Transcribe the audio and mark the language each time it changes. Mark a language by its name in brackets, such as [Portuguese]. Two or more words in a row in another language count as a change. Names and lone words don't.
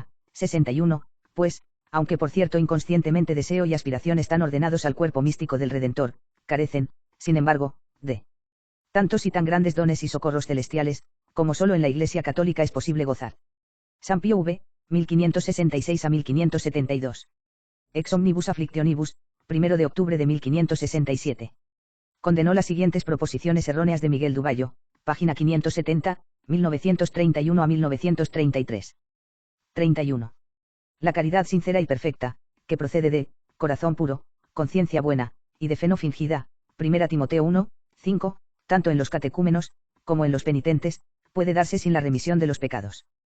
[Spanish] 61, pues, aunque por cierto inconscientemente deseo y aspiración están ordenados al cuerpo místico del Redentor, carecen, sin embargo, de tantos y tan grandes dones y socorros celestiales, como solo en la Iglesia Católica es posible gozar. San Pío V, 1566 a 1572. Ex omnibus afflictionibus, 1 de octubre de 1567. Condenó las siguientes proposiciones erróneas de Miguel Duvallo, página 570, 1931 a 1933. 31. La caridad sincera y perfecta, que procede de corazón puro, conciencia buena, y de fe no fingida, 1 Timoteo 1, 5, tanto en los catecúmenos, como en los penitentes, puede darse sin la remisión de los pecados.